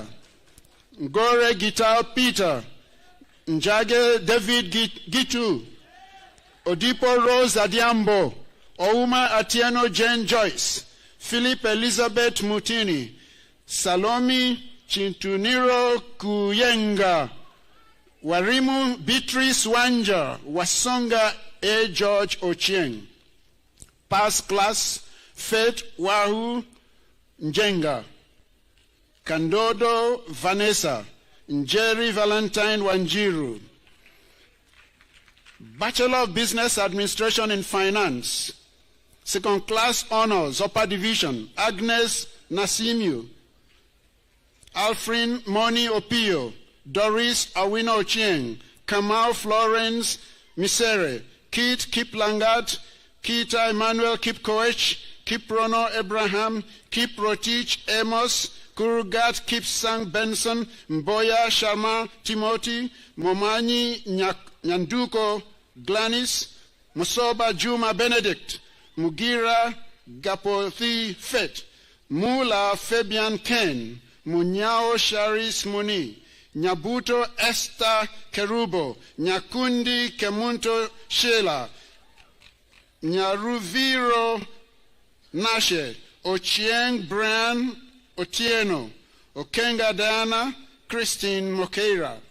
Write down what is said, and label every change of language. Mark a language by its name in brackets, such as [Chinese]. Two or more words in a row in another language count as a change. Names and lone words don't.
[English] Ngore Gitar Peter, Njage David Gitu, Odipo Rose Adiambo, Ouma Atieno Jane Joyce, Philip Elizabeth Mutini, Salomi Chintuniro Kuyenga, Warimu Beatrice Wanja, Wasonga A. George Ochieng. Past class, Faith Wahu Njenga, Kandodo Vanessa, Njeri Valentine Wanjiru. Bachelor of Business Administration in Finance, second class honors, upper division, Agnes Nasimu, Alfred Moni Opio, Doris Awino Ochieng, Kamal Florence Misere, Kit Kiplangat, Kita Emmanuel Kipkoech, Kiprono Abraham, Kiprotich Amos, Kurugat Kipsang Benson, Mboya Sharma Timothy, Momanyi Nyanduko Glanis, Musoba Juma Benedict, Mugira Gapothi Fet, Mula Fabian Ken, Munyao Sharis Muni, Nyabuto Esther Kerubo, Nyakundi Kemunto Sheila, Nyaruviro Nashe, Ochieng Brian Otieno, Okenga Diana, Christine Mokeira.